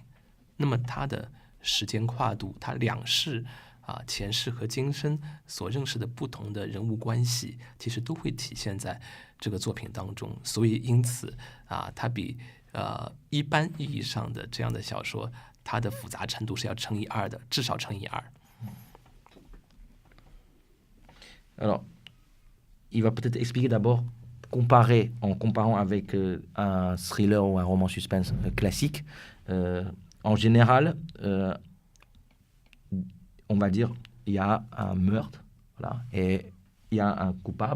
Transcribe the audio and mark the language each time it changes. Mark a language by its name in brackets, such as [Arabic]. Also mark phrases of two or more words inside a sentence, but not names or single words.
[Chinese] 那么它的时间跨度，它两世前世和今生所认识的不同的人物关系，其实都会体现在这个作品当中。所以因此它比一般意义上的这样的小说，它的复杂程度是要乘以2的，至少乘以2。 [French] Alors, il va peut-être expliquer d'abord, en comparant avec un thriller ou un roman suspense classique. En général, on va dire, il y a un meurtre, voilà, et il y a un coupable.